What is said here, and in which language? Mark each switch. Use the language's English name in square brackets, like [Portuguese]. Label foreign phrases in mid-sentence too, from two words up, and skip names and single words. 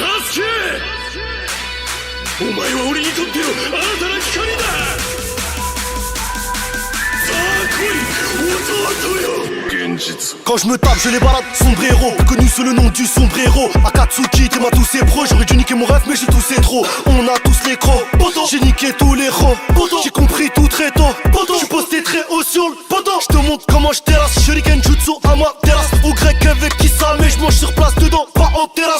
[Japanese] ケお前は俺にとっての新たな光だ。さあ来い、弟よ。現実 [French] Quand je me tape, je les balade, sombrero. Plus connu sous le nom du sombrero. Akatsuki, t'es tous ses pros. J'aurais dû niquer mon rêve, mais j'ai toussé trop. On a tous les crocs. J'ai niqué tous les ros. J'ai compris tout très tôt. J'suis posté très haut sur le poteau. J'te montre comment j'terrasse. [Japanese] 手裏剣 術 [French] à ma terrasse. Au grec avec qui ça, mais j'mange sur place dedans, pas en terrasse.